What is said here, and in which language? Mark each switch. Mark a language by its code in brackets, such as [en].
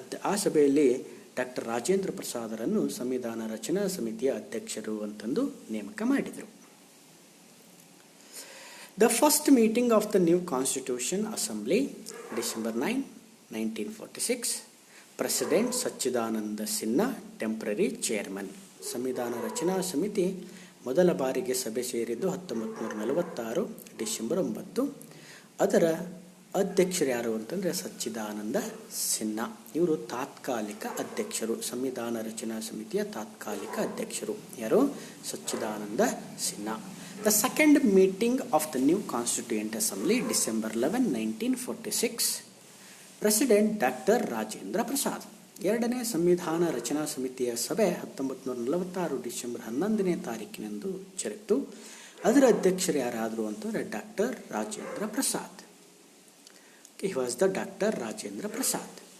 [kn] ಆ ಸಭೆಯಲ್ಲಿ ಡಾಕ್ಟರ್ ರಾಜೇಂದ್ರ ಪ್ರಸಾದರನ್ನು ಸಂವಿಧಾನ ರಚನಾ ಸಮಿತಿಯ ಅಧ್ಯಕ್ಷರು ಅಂತಂದು ನೇಮಕ ಮಾಡಿದರು. [en] The first meeting of the new Constitution Assembly, December 9, 1946. President Sachchidananda Sinha, temporary chairman. [kn] ಸಂವಿಧಾನ ರಚನಾ ಸಮಿತಿ ಮೊದಲ ಬಾರಿಗೆ ಸಭೆ ಸೇರಿದ್ದು 1946 ಡಿಸೆಂಬರ್ 9. ಅದರ ಅಧ್ಯಕ್ಷರು ಯಾರು ಅಂತಂದರೆ ಸಚ್ಚಿದಾನಂದ ಸಿನ್ಹಾ. ಇವರು ತಾತ್ಕಾಲಿಕ ಅಧ್ಯಕ್ಷರು. ಸಂವಿಧಾನ ರಚನಾ ಸಮಿತಿಯ ತಾತ್ಕಾಲಿಕ ಅಧ್ಯಕ್ಷರು ಯಾರು? ಸಚ್ಚಿದಾನಂದ Sinha. [en] The second meeting of the new Constituent Assembly, December 11, 1946. President Dr. Rajendra Prasad. [kn] ಎರಡನೇ ಸಂವಿಧಾನ ರಚನಾ ಸಮಿತಿಯ ಸಭೆ 1946 ಡಿಸೆಂಬರ್ 11ನೇ ತಾರೀಕಿನಂದು ಜರುಗಿತು. ಅದರ ಅಧ್ಯಕ್ಷರು ಯಾರಾದರು ಅಂತಂದರೆ doctor Rajendra Prasad. [en] He was the [kn] Dr. Rajendra Prasad.